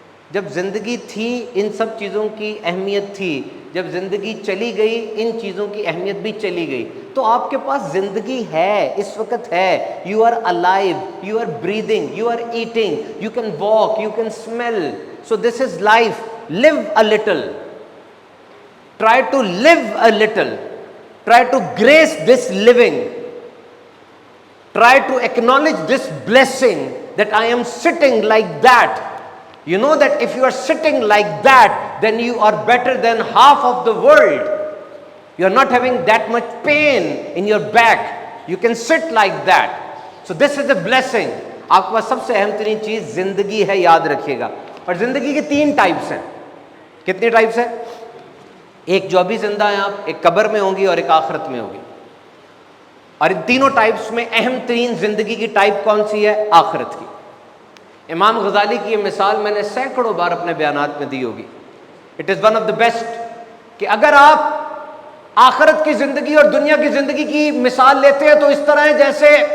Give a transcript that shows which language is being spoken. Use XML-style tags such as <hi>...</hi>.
<ur>جب زندگی تھی ان سب چیزوں کی اہمیت تھی، جب زندگی چلی گئی ان چیزوں کی اہمیت بھی چلی گئی۔ تو آپ کے پاس زندگی ہے، اس وقت ہے،</ur> <en>You are alive, you are breathing, you are eating, you can walk, you can smile, so this is life, live a little, try to live a little, try to grace this living, try to acknowledge this blessing that I am sitting like that. You know that if you are sitting like that, then you are better than half of the world. You are not having that much pain in your back. You can sit like that. So this is a blessing.</en> <ur>آپ کے پاس سب سے اہم ترین چیز زندگی ہے، یاد رکھیے گا۔ اور زندگی کے 3 ٹائپس ہیں۔ کتنے ٹائپس ہیں؟ ایک جو ابھی زندہ ہیں آپ، ایک قبر میں ہوں گی اور ایک آخرت میں ہوگی۔ اور ان تینوں ٹائپس میں اہم ترین زندگی کی ٹائپ کون سی ہے؟ آخرت کی۔ امام غزالی کی یہ مثال میں نے سینکڑوں بار اپنے بیانات میں دی ہوگی۔</ur> <en>it is one of the best</en> <ur>کہ اگر آپ آخرت کی زندگی اور دنیا کی زندگی کی مثال لیتے ہیں تو اس طرح ہے جیسے</ur>